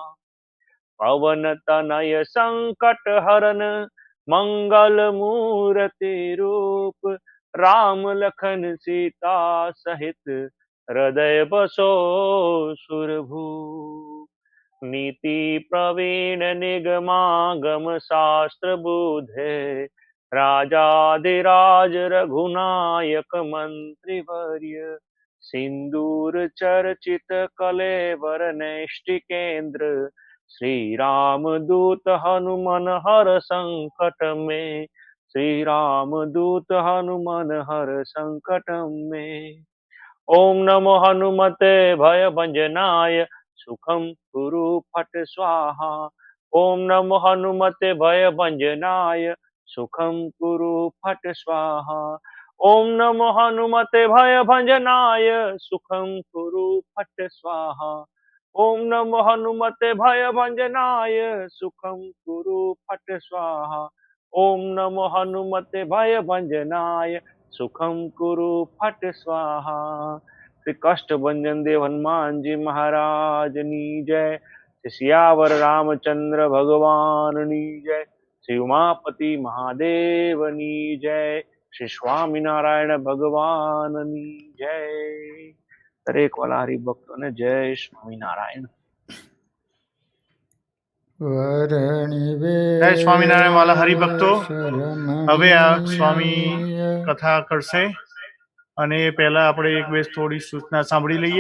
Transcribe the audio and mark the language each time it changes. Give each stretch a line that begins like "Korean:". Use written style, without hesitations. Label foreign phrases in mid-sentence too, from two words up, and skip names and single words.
Hindi: पवन तनय संकट हरन, मंगल मूर्ति रूप। राम लखन सीता सहित, हृदय बसो सुरभूप।
Sanskrit: नीति प्रवीण निगमागम शास्त्र बुद्धे, राजाधिराज रघुनायक मंत्री वर्य। सिंदूर चर्चित कलेवर नैष्टिकेन्द्र, श्री राम दूत हनुमन हर संकट में।
Hindi: श्री राम दूत हनुमन हर संकट में।
Sanskrit: ओम नमो हनुमते भय भंजनाय, सुखम कुरु फट स्वाहा। ओम नमो हनुमते भय भंजनाय, सुखम कुरु फट स्वाहा। ओम नमो हनुमते भय भंजनाय, सुखम कुरु फट स्वाहा। ओम नमो हनुमते भय भंजनाय, सुखम कुरु फट स्वाहा। ओम नमो हनुमते भय भंजनाय, सुखम कुरु फट स्वाहा।
Gujarati: શ્રી કષ્ટ ભંજન દેવ હનુમાન જી મહારાજ ની જય। શ્રી સિયાવર રામચંદ્ર ભગવાન ની જય। શ્રી ઉમાપતિ મહાદેવ ની જય। શ્રી સ્વામિનારાયણ ભગવાનની જય. દરેક વાલા હરિભક્તોને જય સ્વામિનારાયણ. જય સ્વામિનારાયણ વાલા હરિભક્તો. હવે આ સ્વામી કથા કરશે અને પહેલા આપણે એક બે થોડી સૂચના સાંભળી લઈએ.